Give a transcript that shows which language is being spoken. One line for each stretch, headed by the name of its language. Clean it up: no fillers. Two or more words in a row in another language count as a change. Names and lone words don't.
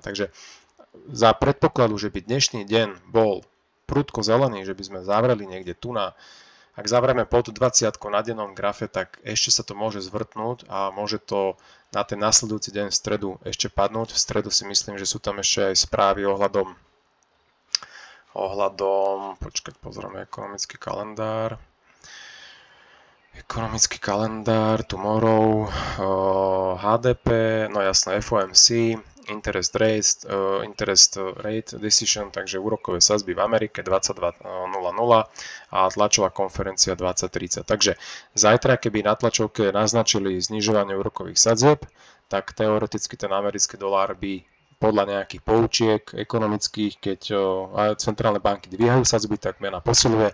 Slovak: Takže za predpokladu, že by dnešný deň bol prudko zelený, že by sme zavreli niekde tu ak zavrieme pod 20 na dennom grafe, tak ešte sa to môže zvrtnúť a môže to na ten nasledujúci deň v stredu ešte padnúť. V stredu si myslím, že sú tam ešte aj správy ohľadom počkať, pozrieme ekonomický kalendár, tomorrow, HDP, no jasné, FOMC,
English: interest rate decision,
Slovak: takže úrokové sadzby v Amerike 22.00 a tlačová konferencia 20.30. Takže zajtra, keby na tlačovke naznačili znižovanie úrokových sadzieb, tak teoreticky ten americký dolár by podľa nejakých poučiek ekonomických, keď centrálne banky dvíhajú sadzby, tak mena posiluje.